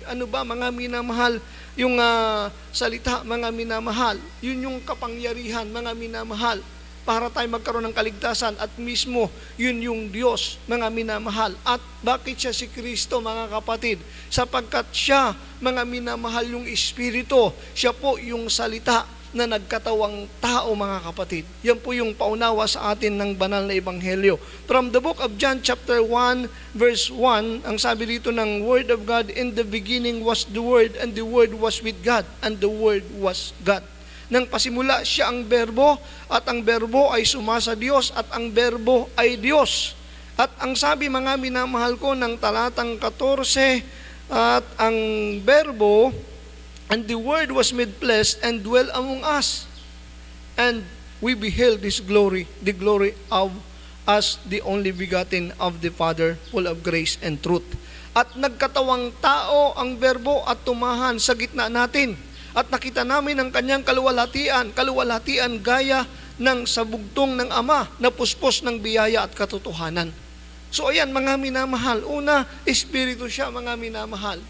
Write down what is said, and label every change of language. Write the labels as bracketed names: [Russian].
[Filipino] Ano ba, mga minamahal, yung salita, mga minamahal, yun yung kapangyarihan, mga minamahal, para tayo magkaroon ng kaligtasan, at mismo yun yung Diyos, mga minamahal. At bakit siya si Kristo, mga kapatid? Sapagkat siya, mga minamahal, yung Espiritu, siya po yung salita na nagkatawang tao, mga kapatid. Yan po yung paunawa sa atin ng banal na Ebanghelyo. [English] From the book of John chapter 1 verse 1, [Filipino] ang sabi dito ng [English] Word of God, in the beginning was the Word, and the Word was with God, and the Word was God. [Filipino] Nang pasimula siya ang berbo, at ang berbo ay sumasa Diyos, at ang berbo ay Diyos. At ang sabi, mga minamahal ko, ng talatang 14, at ang berbo, [English] and the Word was made flesh and dwell among us, and we beheld His glory, the glory of as the only begotten of the Father, full of grace and truth. [Filipino] At nagkatawang tao ang berbo at tumahan sa gitna natin. At nakita namin ang kanyang kaluwalhatian gaya ng sabugtong ng Ama na puspos ng biyaya at katotohanan. So ayan, mga minamahal, una, Espiritu siya, mga minamahal.